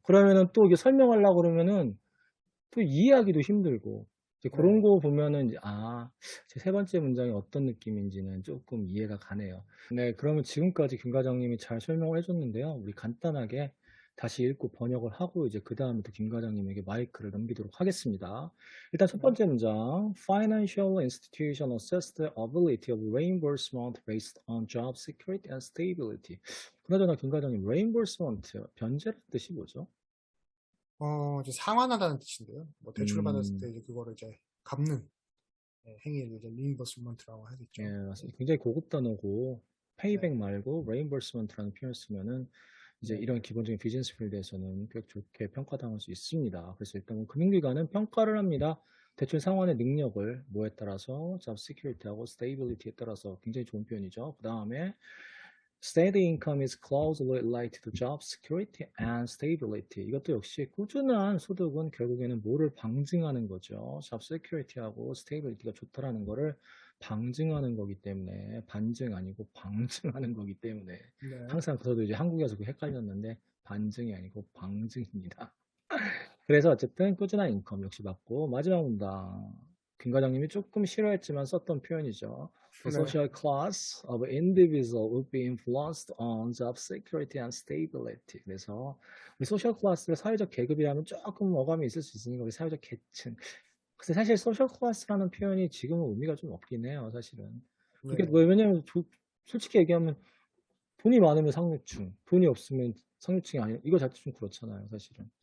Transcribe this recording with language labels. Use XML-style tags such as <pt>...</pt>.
<ko>그러면은 또 이게 설명하려고 그러면은 또 이해하기도 힘들고, 이제 그런 네, 거 보면은 이제, 제 세 번째 문장이 어떤 느낌인지는 조금 이해가 가네요. 네, 그러면 지금까지 김 과장님이 잘 설명을 해줬는데요. 우리 간단하게 다시 읽고 번역을 하고 이제 그 다음부터 김 과장님에게 마이크를 넘기도록 하겠습니다. 일단 첫 네. 번째 문장,</ko> <en>Financial institution assess the ability of reimbursement based on job security and stability.</en> <ko>그나저나 김 과장님, reimbursement, 변제라는 뜻이 뭐죠? 이제 상환하다는 뜻인데요. 뭐 대출을 받았을 때 음, 이제 그거를 이제 갚는 행위를 이제 리인버스먼트라고 하겠죠. 예, 네, 맞습니다. 굉장히 고급 단어고, 페이백 네, 말고 reimbursement라는 표현을 쓰면은 이제 네, 이런 기본적인 비즈니스 필드에서는 꽤 좋게 평가당할 수 있습니다. 그래서 일단 뭐 금융기관은 평가를 합니다. 대출 상환의 능력을 뭐에 따라서 job security하고 stability에 따라서 굉장히 좋은 표현이죠. 그 다음에</ko> <en>steady income is closely related to job security and stability.</en> <ko>이것도 역시 꾸준한 소득은 결국에는 뭐를 방증하는 거죠. job security하고 stability가 좋다라는 거를 방증하는 거기 때문에 반증 아니고 방증하는 거기 때문에 네, 항상 저도 이제 한국에서 그 헷갈렸는데 반증이 아니고 방증입니다. 그래서 어쨌든 꾸준한 인컴 역시 맞고 마지막 문장 김 과장님이 조금 싫어했지만 썼던 표현이죠.</ko> <en>The</en> <ko>네,</ko> <en>social class of individual would be influenced on job security and stability.</en> <ko>그래서 우리 소셜 클래스를 사회적 계급이라면 조금 어감이 있을 수 있으니까 우리 사회적 계층. 근데 사실 소셜 클래스라는 표현이 지금은 의미가 좀 없긴 해요, 사실은. 그게 네. 뭐 왜냐면 솔직히 얘기하면 돈이 많으면 상류층, 돈이 없으면 상류층이 아니라 이거 자체 좀 그렇잖아요, 사실은.</ko>